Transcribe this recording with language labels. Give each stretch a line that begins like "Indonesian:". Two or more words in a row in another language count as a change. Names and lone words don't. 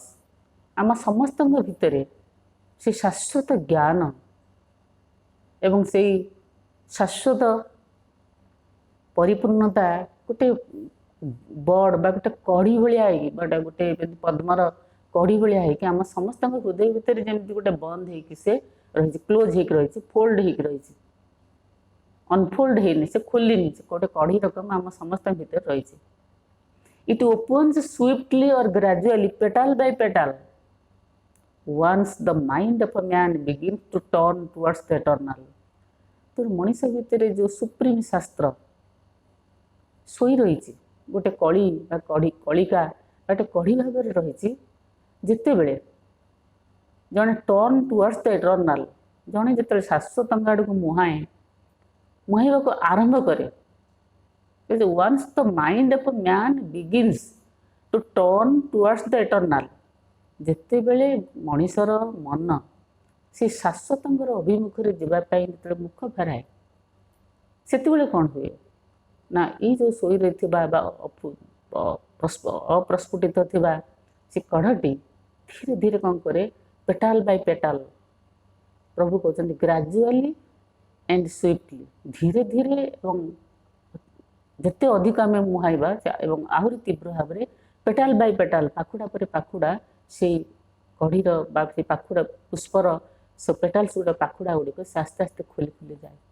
Odia: ଆମ ସମସ୍ତଙ୍କ ଭିତରେ ସେ ଶାଶ୍ୱତ ଜ୍ଞାନ ଏବଂ ସେଇ ଶାଶ୍ୱତ ପରିପୂର୍ଣ୍ଣତା ଗୋଟେ ବଡ଼ ବା ଗୋଟେ କଢ଼ି ଭଳିଆ ହେଇକି ବା ଗୋଟେ ପଦ୍ମର କଢ଼ି ଭଳିଆ ହେଇକି ଆମ ସମସ୍ତଙ୍କ ହୃଦୟ ଭିତରେ ଯେମିତି ଗୋଟେ ବନ୍ଦ ହେଇକି ସେ ରହିଛି, କ୍ଲୋଜ୍ ହେଇକି ରହିଛି, ଫୋଲ୍ଡ ହେଇକି ରହିଛି, ଅନଫୋଲ୍ଡ ହେଇନି, ସେ ଖୋଲିନି, ସେ ଗୋଟେ କଢ଼ି ରକମ ଆମ ସମସ୍ତଙ୍କ ଭିତରେ ରହିଛି।
English: it opens swiftly or gradually, petal by petal, once the mind of a man begins to turn towards the eternal।
Odia: ତେଣୁ ମଣିଷ ଭିତରେ ଯେଉଁ ସୁପ୍ରିମ୍ ଶାସ୍ତ୍ର ଶୋଇ ରହିଛି, ଗୋଟେ କଳି ବା କଳିକା ବା ଗୋଟେ କଢ଼ି ଭାବରେ ରହିଛି, ଯେତେବେଳେ ଜଣେ
English: turn towards the eternal,
Odia: ଜଣେ ଯେତେବେଳେ ଶାଶ୍ୱତଙ୍କ ଆଡ଼କୁ ମୁହାଁଇବାକୁ ଆରମ୍ଭ କରେ,
English: once the mind of a man begins to turn towards the eternal,
Odia: ଯେତେବେଳେ ମଣିଷର ମନ ସେ ଶାଶ୍ୱତଙ୍କର ଅଭିମୁଖରେ ଯିବା ପାଇଁ ଯେତେବେଳେ ମୁଖ ଫେରାଏ, ସେତେବେଳେ କ'ଣ ହୁଏ ନା ଏଇ ଯେଉଁ ଶୋଇ ରହିଥିବା ବା ଅପ୍ରସ୍ଫୁଟିତ ଥିବା ସେ କଢ଼ଟି ଧୀରେ ଧୀରେ କ'ଣ କରେ,
English: petal by petal,
Odia: ପ୍ରଭୁ କହୁଛନ୍ତି
English: gradually and swiftly,
Odia: ଧୀରେ ଧୀରେ ଏବଂ ଯେତେ ଅଧିକ ଆମେ ମୁହାଁଇବା ଏବଂ ଆହୁରି ତୀବ୍ର ଭାବରେ
English: petal by petal,
Odia: ପାଖୁଡ଼ା ପରେ ପାଖୁଡ଼ା ସେଇ କଢ଼ିର ବା ସେ ପାଖୁଡ଼ା ପୁଷ୍ପର ସେ ପେଟାଲ୍ସ ଗୁଡ଼ିକ, ପାଖୁଡ଼ା ଗୁଡ଼ିକ ସେ ଆସ୍ତେ ଆସ୍ତେ ଖୋଲି ଖୋଲି ଯାଏ।